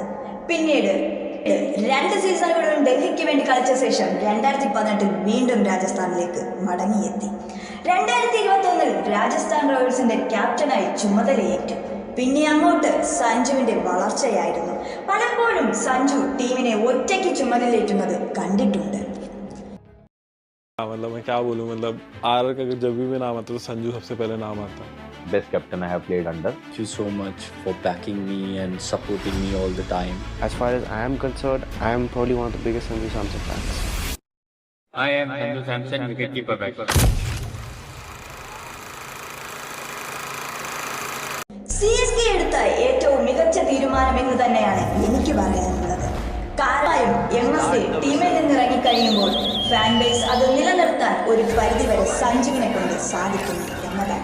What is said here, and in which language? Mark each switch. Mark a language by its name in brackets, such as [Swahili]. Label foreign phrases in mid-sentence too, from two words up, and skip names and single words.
[Malayalam] പിന്നീട് 2 സീസണുകളിലും ഡൽഹിക്ക് വേണ്ടി കളിച്ച ശേഷം 2018 വീണ്ടും രാജസ്ഥാനിലേക്ക് മടങ്ങിയെത്തി. 2021 രാജസ്ഥാൻ റോയൽസിന്റെ ക്യാപ്റ്റനായി ചുമതലയേറ്റു. പിന്നെ അങ്ങോട്ട് സഞ്ജുവിന്റെ വളർച്ചയായിരുന്നു. പലപ്പോഴും സഞ്ജു ടീമിനെ ഒറ്റയ്ക്ക് ചുമതലയേറ്റുന്നത് കണ്ടിട്ടുണ്ട്. [Hindi] मतलब मैं क्या बोलूं, मतलब आर का जब भी मैं नाम आता तो संजू सबसे पहले नाम आता. [English] Best captain I have played under. Thank you so much for backing me and supporting me all the time. As far as I am concerned, I am probably one of the biggest Sanju Samson fans. I am Sanju Samson, wicketkeeper back. [Malayalam] CSK എടുത്ത ഏറ്റവും മികച്ച തീരുമാനം എന്ന് തന്നെയാണ് എനിക്ക് പറയാനുള്ളത്. കാരണം MSA ടീമിൽ നിന്ന് ഇറങ്ങിക്കഴിയുമ്പോൾ [English] fan base [Malayalam] അത് നിലനിർത്താൻ ഒരു പരിധിവരെ സഞ്ജുവിനെ കൊണ്ട് സാധിക്കുന്നു എന്നതാണ്.